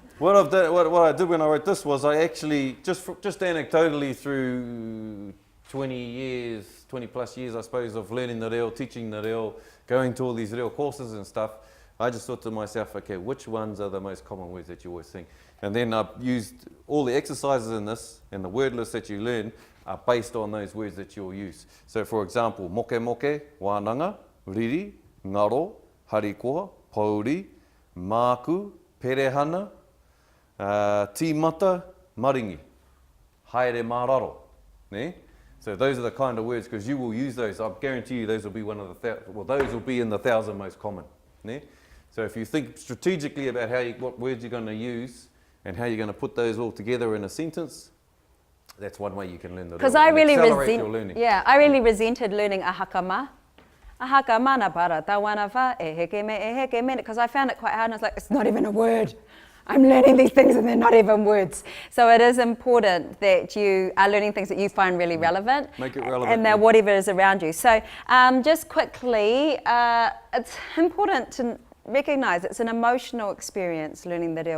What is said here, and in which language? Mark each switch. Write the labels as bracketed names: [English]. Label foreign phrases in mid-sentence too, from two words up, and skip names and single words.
[English] What I've done, what I did when I wrote this was I actually, just anecdotally through 20 plus years, I suppose, of learning the reo, teaching the reo, going to all these reo courses and stuff, I just thought to myself, okay, which ones are the most common words that you always think? And then I've used all the exercises in this, and the word list that you learn are based on those words that you'll use. So for example, [Māori] moke moke, wānanga, riri, ngaro, harikoa, pauri, māku, perehana, tīmata, maringi, haere māraro. [English] Ne? So those are the kind of words, because you will use those. I guarantee you those will be those will be in the 1,000 most common. Ne? So if you think strategically about what words you're going to use and how you're going to put those all together in a sentence, that's one way you can learn the reo. Because I really I really resented learning ahakama. Ahakama na para tawanava, eheke me, because I found it quite hard and I was like, it's not even a word. I'm learning these things and they're not even words. So it is important that you are learning things that you find really relevant. Make it relevant. And that whatever is around you. So just quickly, it's important to recognize it's an emotional experience learning the reo.